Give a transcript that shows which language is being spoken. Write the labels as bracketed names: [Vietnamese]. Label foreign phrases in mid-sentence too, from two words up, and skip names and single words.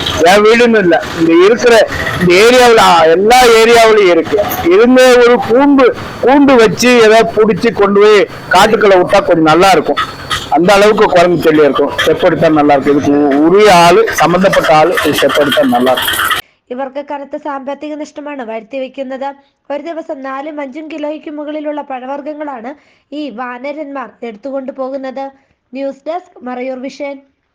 [Tamil] என் வீடுன்னு இல்லை, இந்த இருக்கிற இந்த ஏரியாவில் எல்லா ஏரியாவிலையும் இருக்கு. இருந்த ஒரு கூண்டு வச்சு ஏதாவது பிடிச்சி கொண்டு போய் காட்டுக்குள்ள விட்டா கொஞ்சம் நல்லா இருக்கும். அந்த அளவுக்கு குரங்கு சொல்லி இருக்கும். ஸ்டெப் எடுத்தா நல்லா இருக்கும். இதுக்கு உரிய ஆளு, சம்பந்தப்பட்ட ஆளு ஸ்டெப் എടുത്താൽ நல்லா இருக்கும். [Malayalam] ഇവർക്ക് കനത്ത സാമ്പത്തിക നഷ്ടമാണ് വരുത്തിവെക്കുന്നത്. ഒരു ദിവസം 4-5 കിലോയ്ക്ക് മുകളിലുള്ള പഴവർഗ്ഗങ്ങളാണ് ഈ വാനരന്മാർ എടുത്തുകൊണ്ടു പോകുന്നത്. ന്യൂസ് ഡെസ്ക്, മറയൂർ വിഷൻ.